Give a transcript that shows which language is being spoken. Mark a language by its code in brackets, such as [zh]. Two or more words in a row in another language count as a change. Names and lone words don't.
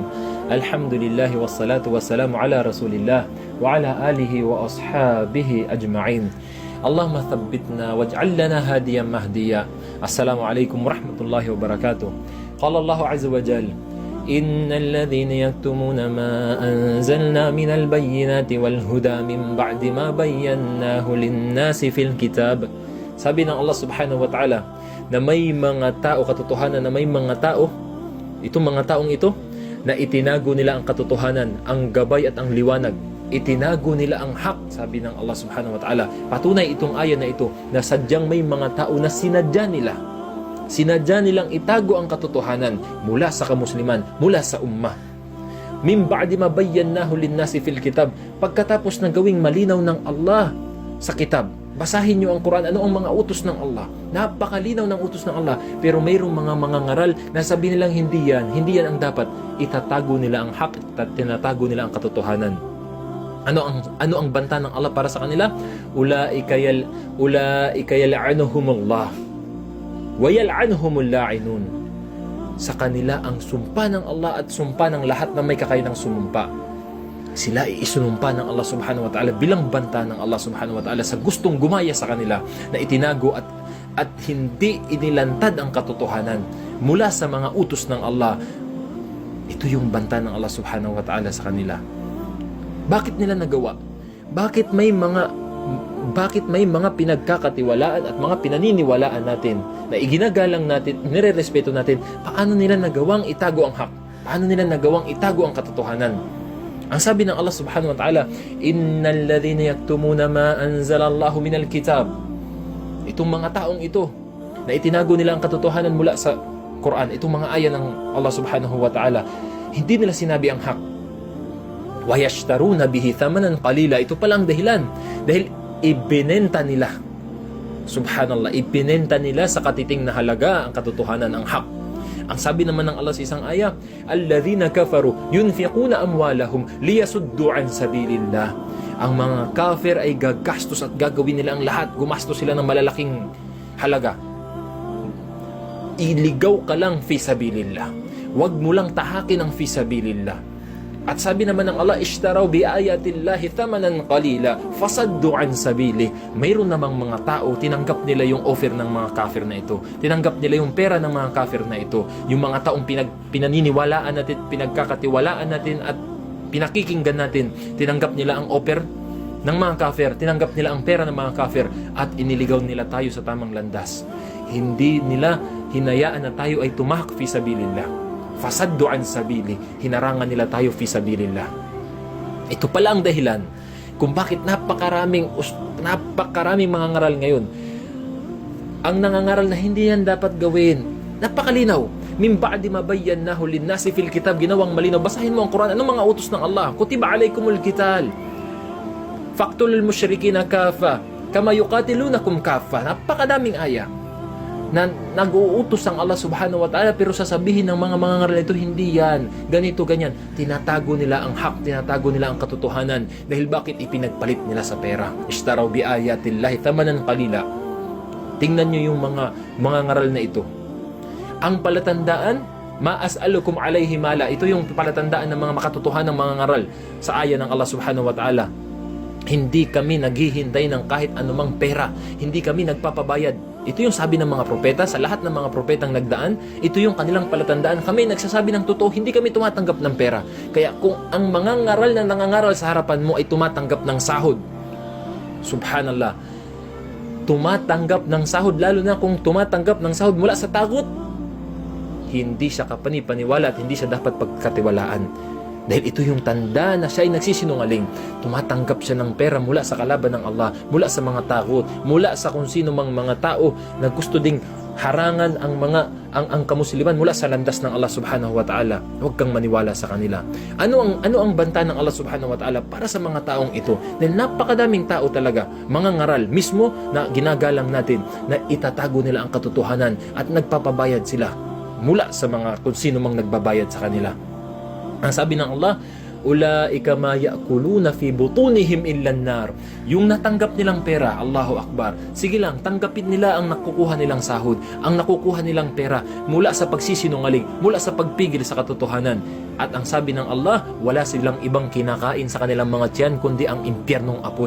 [ar] الحمد لله والصلاة والسلام على رسول الله وعلى آله وأصحابه أجمعين. اللهم ثبتنا واجعل لنا هاديا مهديا. السلام عليكم ورحمة الله وبركاته. قال الله عز وجل: إن الذين يكتمون ما أنزلنا من البينات والهدى من بعد ما بيناه للناس في الكتاب. [tl] Sabi ng Allah [ar] سبحانه وتعالى [tl] na may mga tao, katotohanan na may mga tao, itong mga taong ito, na itinago nila ang katotohanan, ang gabay at ang liwanag. Itinago nila ang hak, sabi ng Allah [ar] سبحانه وتعالى. [tl] Patunay itong aya na ito na sadyang may mga tao na sinadya nilang itago ang katotohanan mula sa kamusliman, mula sa ummah. [ar] من بعد ما بيناه للناس في الكتاب, [tl] pagkatapos na gawing malinaw ng Allah sa kitab. Basahin nyo ang Quran, ano ang mga utos ng Allah. Napakalinaw ng utos ng Allah. Pero mayroong mga ngaral na sabi nilang hindi yan ang dapat. Itatago nila ang hak at tinatago nila ang katotohanan. Ano ang banta ng Allah para sa kanila? [ar] أولئك يلعنهم الله ويلعنهم اللاعنون. [tl] Sa kanila ang sumpa ng Allah at sumpa ng lahat na may kakayanang sumumpa. Sila iisunumpa ng Allah [ar] سبحانه وتعالى [tl] bilang banta ng Allah [ar] سبحانه وتعالى [tl] sa gustong gumaya sa kanila na itinago at hindi inilantad ang katotohanan mula sa mga utos ng Allah. Ito yung banta ng Allah [ar] سبحانه وتعالى [tl] sa kanila. Bakit nila nagawa? Bakit may mga pinagkakatiwalaan at mga pinaniniwalaan natin na iginagalang natin, nire-respeto natin? Paano nila nagawang itago ang hak? Paano nila nagawang itago ang katotohanan? Ang sabi ng [ar] الله سبحانه وتعالى، إن الذين يكتمون ما أنزل الله من الكتاب. [tl] Itong mga taong ito na itinago nila ang katotohanan mula sa Quran, itong mga aya ng Allah [ar] سبحانه وتعالى, [tl] hindi nila sinabi ang hak. [ar] ويشترون به ثمنا قليلا. [tl] Ito palang dahilan. Dahil ibinenta nila, subhanallah, ibinenta nila sa katiting na halaga ang katotohanan, ang hak. Ang sabi naman ng Allah sa isang aya, [ar] الذين كفروا ينفقون أموالهم ليصدوا عن سبيل الله. [tl] Ang mga kafir ay gagastos at gagawin nila ang lahat. Gumastos sila ng malalaking halaga. Iligaw ka lang [ar] في سبيل الله. [tl] Huwag mo lang tahakin ang [ar] في سبيل الله. [tl] At sabi naman ng [ar] الله، اشتروا بآيات الله ثمنا قليلا فصدوا عن سبيله. [tl] Mayroon namang mga tao, tinanggap nila yung offer ng mga kafir na ito. Tinanggap nila yung pera ng mga kafir na ito. Yung mga taong pinaniniwalaan natin, pinagkakatiwalaan natin at pinakikinggan natin. Tinanggap nila ang offer ng mga kafir. Tinanggap nila ang pera ng mga kafir at iniligaw nila tayo sa tamang landas. Hindi nila hinayaan na tayo ay tumahak [ar] في سبيل الله. فصدوا عن سبيله, [tl] hinarangan nila tayo [ar] في سبيل الله. [tl] Ito pala ang dahilan kung bakit napakaraming mga ngaral ngayon ang nangangaral na hindi yan dapat gawin. Napakalinaw. [ar] من بعد ما بيناه للناس في الكتاب, [tl] ginawang malinaw. Basahin mo ang Quran. Anong mga utos ng Allah? [ar] كتب عليكم القتال فاقتلوا المشركين كافة كما يقاتلونكم كافة. [tl] Napakadaming aya na nag-uutos ang Allah [ar] سبحانه وتعالى, [tl] pero sasabihin ng mga ngaral ito, hindi yan, ganito, ganyan. Tinatago nila ang hak, tinatago nila ang katotohanan. Dahil bakit ipinagpalit nila sa pera? [ar] اشتروا بآيات الله ثمنا قليلا. [tl] Tingnan nyo yung mga ngaral na ito. Ang palatandaan, [ar] ما أسألكم عليه مالا. [tl] Ito yung palatandaan ng mga makatotohanan ng mga ngaral sa aya ng Allah [ar] سبحانه وتعالى. [tl] Hindi kami naghihintay ng kahit anumang pera. Hindi kami nagpapabayad. Ito yung sabi ng mga propeta, sa lahat ng mga propetang nagdaan, ito yung kanilang palatandaan. Kami nagsasabi ng totoo, hindi kami tumatanggap ng pera. Kaya kung ang mga ngaral na nangangaral sa harapan mo ay tumatanggap ng sahod, subhanallah, tumatanggap ng sahod, lalo na kung tumatanggap ng sahod mula sa takot, hindi siya kapani-paniwala at hindi siya dapat pagkatiwalaan. Dahil ito yung tanda na siya ay nagsisinungaling. Tumatanggap siya ng pera mula sa kalaban ng Allah, mula sa mga takot, mula sa kung sino mang mga tao na gusto ding harangan ang kamusliman mula sa landas ng Allah [ar] سبحانه وتعالى. [tl] Huwag kang maniwala sa kanila. Ano ang banta ng Allah [ar] سبحانه وتعالى [tl] para sa mga taong ito? Dahil napakadaming tao talaga, mga ngaral mismo na ginagalang natin na itatago nila ang katotohanan at nagpapabayad sila mula sa mga kung sino mang nagbabayad sa kanila. Ang sabi ng [ar] الله، أولئك ما يأكلون في بطونهم إلا النار. [tl] Yung natanggap nilang pera, [ar] الله أكبر, [tl] sige lang, tanggapin nila ang nakukuha nilang sahod, ang nakukuha nilang pera mula sa pagsisinungaling, mula sa pagpigil sa katotohanan. At ang sabi ng Allah, wala silang ibang kinakain sa kanilang mga tiyan kundi ang impyernong apoy.